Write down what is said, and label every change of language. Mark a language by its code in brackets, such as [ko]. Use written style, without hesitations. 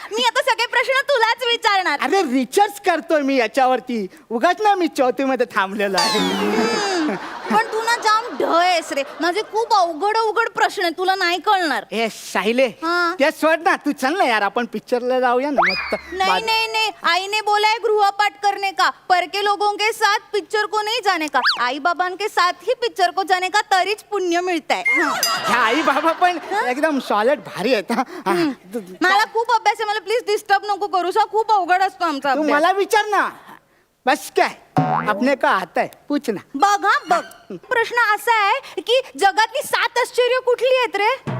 [mr] मी आता सगळे प्रश्न तुलाच विचारणार. अरे रिसर्च करतोय मी याच्यावरती, उगाच ना मी 4थी मध्ये थांबलेलो आहे. पण तू ना जाम ढ आहेस रे. माझे खूप अवघड प्रश्न आहे, तुला नाही कळणार. ए साहिले, हा. ते सोड ना, तू चल ना यार, आपण पिक्चरला जाऊया ना मस्त. [hi] नहीं नहीं नहीं, आई ने बोला है गृहपाठ करने का, पर के लोगों के साथ पिक्चर को नहीं जाने का, आई बाबा के साथ ही पिक्चर को जाने का, [mr] तरीच पुण्य मिळत आहे. ह्या आई बाबा पण एकदम सॉलिड भारी आहेत. हा. मला खूप अभ्यास आहे, मला प्लीज डिस्टर्ब नको करूस. हा खूप अवघड असतो आमचा तू अभ्यास. मला विचार ना, बस काय [hi] आपने का आता है, पूछ ना. [mr] बघ हा बघ, प्रश्न असा आहे की जगातली 7 आश्चर्य कुठली आहेत रे?